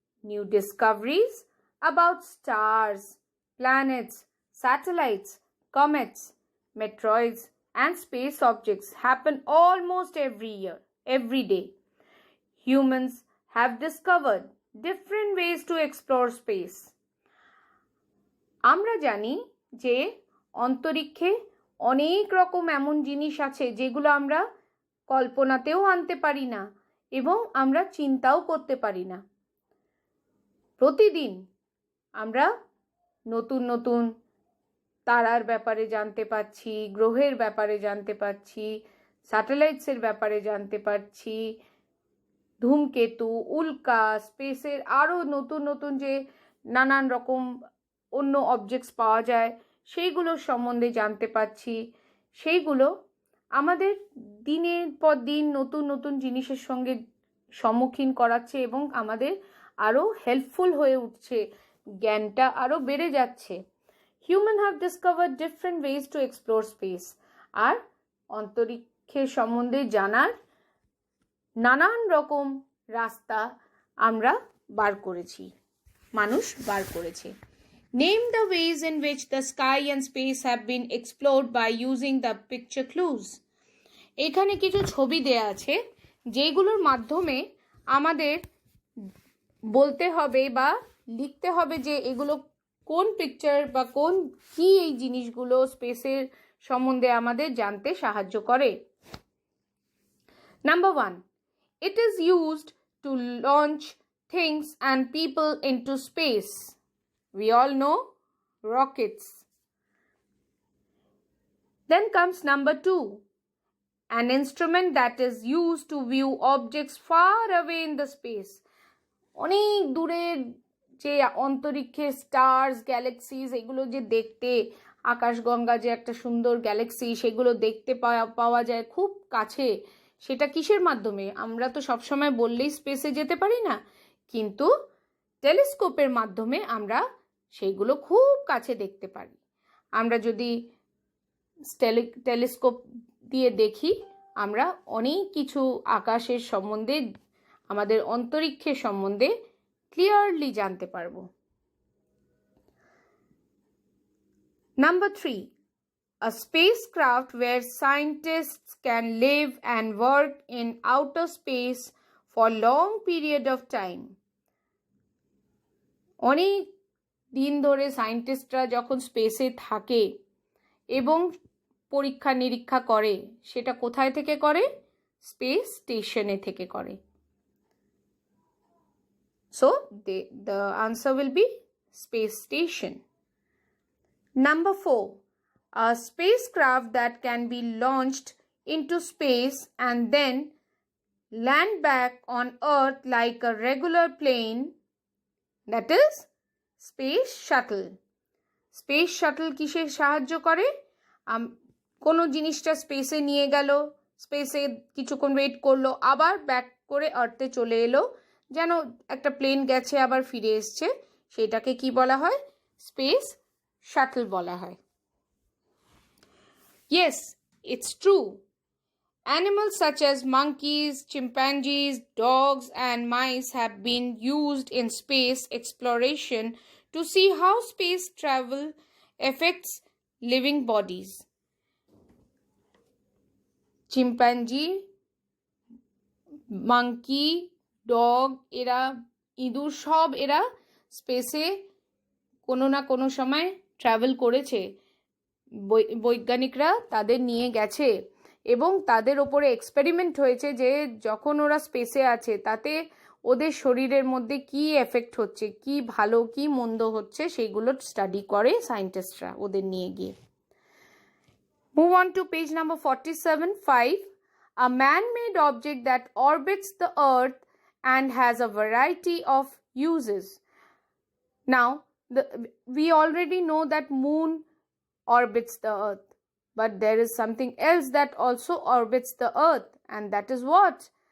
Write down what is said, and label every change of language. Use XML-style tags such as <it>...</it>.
<en>New discoveries about stars, planets, satellites, comets, meteoroids, and space objects happen almost every day. Humans have discovered different ways to explore space.</en> <bn>আমরা জানি যে অন্তরিক্ষে অনেক রকম এমন জিনিস আছে যেগুলো আমরা কল্পনাতেও আনতে পারি না এবং আমরা চিন্তাও করতে পারি না। প্রতিদিন আমরা নতুন নতুন তারার ব্যাপারে জানতে পারছি, গ্রহের ব্যাপারে জানতে পারছি, স্যাটেলাইটসের ব্যাপারে জানতে পারছি, ধূমকেতু, উল্কা, স্পেসের আরও নতুন নতুন যে নানান রকম অন্য অবজেক্টস পাওয়া যায় সেইগুলোর সম্বন্ধে জানতে পারছি। সেইগুলো আমাদের দিনের পর দিন নতুন নতুন জিনিসের সঙ্গে সম্মুখীন করাচ্ছে এবং আমাদের আরও হেল্পফুল হয়ে উঠছে, জ্ঞানটা আরও বেড়ে যাচ্ছে।</bn> <en>Human have discovered different ways to explore space.</en> <bn>আর অন্তরিক্ষের সম্বন্ধে জানার নানান রকম রাস্তা আমরা বার করেছি, মানুষ বার করেছে।</bn> <en>Name the ways in which the sky and space have been explored by using the picture clues.</en> <bn>এখানে কিছু ছবি দেয়া আছে যেগুলোর মাধ্যমে আমাদের বলতে হবে বা লিখতে হবে যে এগুলো কোন পিকচার বা কি এই জিনিসগুলো স্পেসের সম্বন্ধে আমাদের জানতে সাহায্য করে।</bn> <en>Number 1. It is used to launch things and people into space. We all know rockets. Then comes number 2. An instrument that is used to view objects far away in the space.</en> <bn>অনেক দূরের যে অন্তরিক্ষে stars, galaxies, এগুলো যে দেখতে, আকাশগঙ্গা যে একটা সুন্দর Galaxy, সেগুলো দেখতে পাওয়া যায় খুব কাছে। সেটা কিসের মাধ্যমে? আমরা তো সবসময় বললেই স্পেসে যেতে পারি না, কিন্তু টেলিস্কোপের মাধ্যমে আমরা সেইগুলো খুব কাছে দেখতে পারি। আমরা যদি টেলিস্কোপ দিয়ে দেখি আমরা অনেক কিছু আকাশের সম্বন্ধে, আমাদের অন্তরিক্ষের সম্বন্ধে ক্লিয়ারলি জানতে পারবো।</bn> <en>Number 3. A spacecraft where scientists can live and work in outer space for long period of time.</en> <bn>অনেক দিন ধরে সায়েন্টিস্টরা যখন স্পেসে থাকে এবং পরীক্ষা নিরীক্ষা করে, সেটা কোথায় থেকে করে? স্পেস স্টেশনে থেকে করে।</bn> <en>So the answer will be space station. Number 4. A spacecraft that can be launched into space and then land back on Earth like a regular plane, that is space shuttle.</en> <bn>Space shuttle কিসে সাহায্য করে? কোনো জিনিসটা স্পেসে নিয়ে গেল, স্পেসে কিছুক্ষণ ওয়েট করলো, আবার ব্যাক করে আর্থে চলে এলো, যেন একটা প্লেন গেছে আবার ফিরে এসছে, সেটাকে কি বলা হয়? স্পেস শাটল বলা হয়।</bn> <en>Yes, it's true. Animals such as monkeys, chimpanzees, dogs, and mice have been used in space exploration to see how space travel affects living bodies.</en> <bn>Chimpanzee, monkey, dog, এরা ইঁদুর, সব এরা স্পেসে কোনো না কোনো সময় ট্রাভেল করেছে। বৈজ্ঞানিকরা তাদের নিয়ে গেছে এবং তাদের ওপরে এক্সপেরিমেন্ট হয়েছে যে যখন ওরা স্পেসে আছে তাতে ওদের শরীরের মধ্যে কি এফেক্ট হচ্ছে, কি ভালো কি মন্দ হচ্ছে, সেইগুলো স্টাডি করে সায়েন্টিস্টরা ওদের নিয়ে গিয়ে।</bn> <en>Move on to page number 47. 5. A man-made object that orbits the earth and has a variety of uses. Now, we already know that moon orbits the earth. But there is something else that also orbits the earth, and that is what?</en>